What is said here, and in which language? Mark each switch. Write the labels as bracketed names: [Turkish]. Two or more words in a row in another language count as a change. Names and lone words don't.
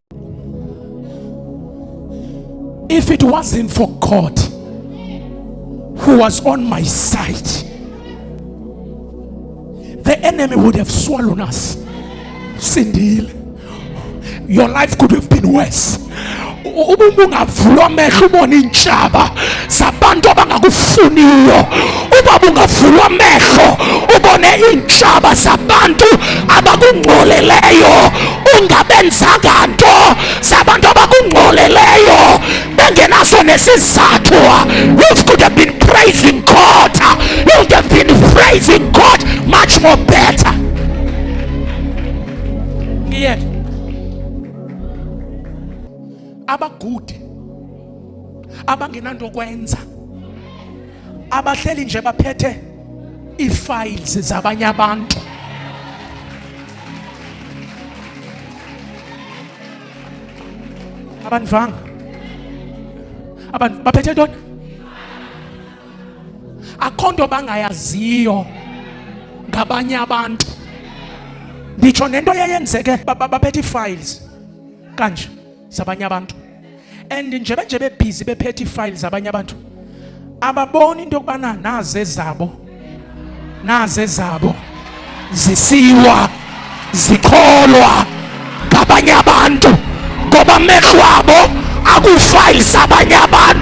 [English] If it wasn't for God who was on my side, the enemy would have swallowed us. Sindile, your life could have been worse. [Xhosa] Ubungavulwa amehlo ubona intshaba zabantu abangakufuniyo. Ubungavulwa amehlo ubone intshaba zabantu abakungcoleleyo. Ungabenzanga nto zabantu abakungcoleleyo bengenaso nesizathu. [English] You could have been praising God. You would have been praising God much more better. Yeah. [Xhosa] Abagude abangenanto kwenza, abahleli nje baphethe ii-files zabanye abantu. Abanivanga? Baphethe ntoni? Akho nto bangayaziyo ngabanye abantu. Nditsho nento yayenzeke baphethe ii-files kanje zabanye abantu. And nje bebhizi bephethe ii-files zabanye abantu, ababoni into yokubana naze zabo zisiwa zikholwa ngabanye abantu, ngoba amehlo abo akuu-files zabanye abantu.